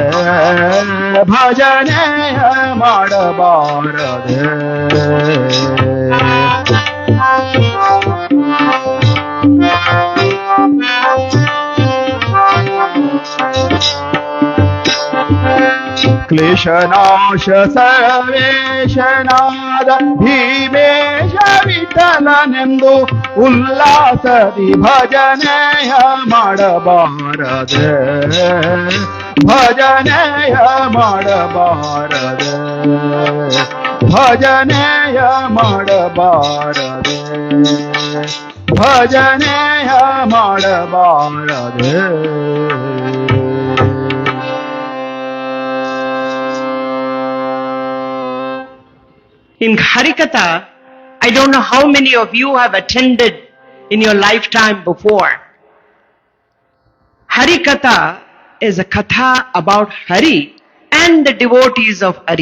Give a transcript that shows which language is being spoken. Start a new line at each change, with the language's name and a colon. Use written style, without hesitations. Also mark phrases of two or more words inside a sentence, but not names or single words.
Kannada: ಭಜನೆಯ ಮಾಡಬಾರದೆ ಕ್ಲೇಶನಾಶ ಸರ್ವೇಶನಾದ ಭೀಮೇಶ ವಿಠಲನೆಂದು ಉಲ್ಲಾಸದಿ ಭಜನೆಯ ಮಾಡಬಾರದೆ ಭಜನೆಯ ಮಾಡಬಾರದೆ ಭಜನೆಯ ಮಾಡಬಾರದೆ ಭಜನೆಯ ಮಾಡಬಾರದೆ
English: In Harikatha, I don't know how many of you have attended in your lifetime before. Harikatha is a katha about Hari and the devotees of Hari.